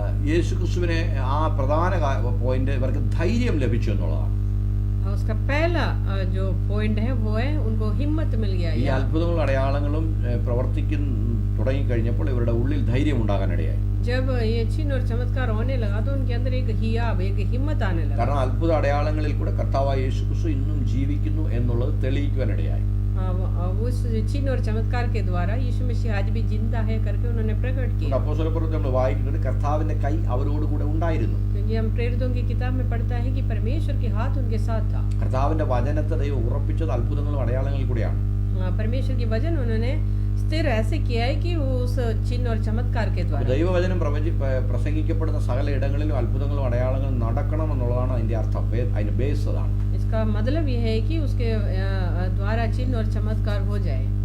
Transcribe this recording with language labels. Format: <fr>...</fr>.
<ml>യേശുക്രിസ്തുവിനെ ആ പ്രധാന പോയിന്റ് ഇവർക്ക് ധൈര്യം ലഭിച്ചു എന്നുള്ളതാണ്.</ml> <hi>उसका पहला जो पॉइंट है वो है उनको हिम्मत मिल गया.</hi> <ml>ഈ അത്ഭുതങ്ങളും അടയാളങ്ങളും പ്രവർത്തിക്കുന്ന തുടങ്ങിക്കഴിഞ്ഞപ്പോൾ ഇവരുടെ ഉള്ളിൽ ധൈര്യം ഉണ്ടാകാനിടയായി.</ml> <hi>जब ये चिन्ह और चमत्कार होने लगा तो उनके अंदर एक हिम्मत आने लगा.</hi> <ml>കാരണം അത്ഭുത അടയാളങ്ങളിൽ കൂടെ കർത്താവായ യേശുക്രിസ്തു ഇന്നും ജീവിക്കുന്നു എന്നുള്ളത് തെളിയിക്കുവാനിടയായി.</ml> <hi>उस चिन्ह और चमत्कार के द्वारा यीशु मसीह आज भी जिंदा है करके उन्होंने प्रकट किया.</hi> <ml>അപ്പോസ്തലപ്രവൃത്തിയിൽ നമ്മൾ വായിക്കുന്നത് കർത്താവിന്റെ കൈ അവരോട് കൂടെ ഉണ്ടായിരുന്നു.</ml> <hi>क्योंकि हम प्रेरितों की किताब में पढ़ता है कि परमेश्वर के हाथ उनके साथ था.</hi> <ml>കർത്താവിന്റെ വചനത്തെ ദൈവം ഉറപ്പിച്ചത് അത്ഭുതങ്ങളും അടയാളങ്ങളിൽ കൂടെയാണ്.</ml> <hi>परमेश्वर के वचन उन्होंने स्थिर ऐसे किया है कि वो उस चिन्ह और चमत्कार के द्वारा.</hi> <ml>ദൈവവചനം പ്രസംഗിക്കപ്പെടുന്ന സകല ഇടങ്ങളിലും അത്ഭുതങ്ങളും അടയാളങ്ങളും നടക്കണം എന്നുള്ളതാണ് അതിന്റെ അർത്ഥം. അതിന്റെ ബേസ് അതാണ്.</ml> <hi>इसका मतलब ये है कि उसके द्वारा चिन्ह और चमत्कार हो जाए.</hi>